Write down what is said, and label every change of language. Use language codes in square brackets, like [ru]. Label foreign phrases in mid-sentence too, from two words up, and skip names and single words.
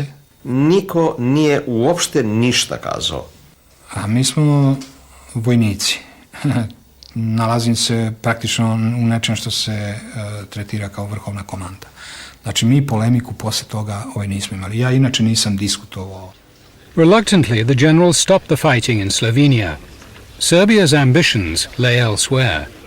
[sr] Niko nije uopšte ništa kazao. A mi smo vojnici. Nalazim se praktično u nečem što se tretira kao vrhovna komanda. Znači mi polemiku posle toga nismo imali. Ja inače nisam diskutovao. [en] Reluctantly, the general stopped the fighting in Slovenia. Serbia's ambitions lay elsewhere.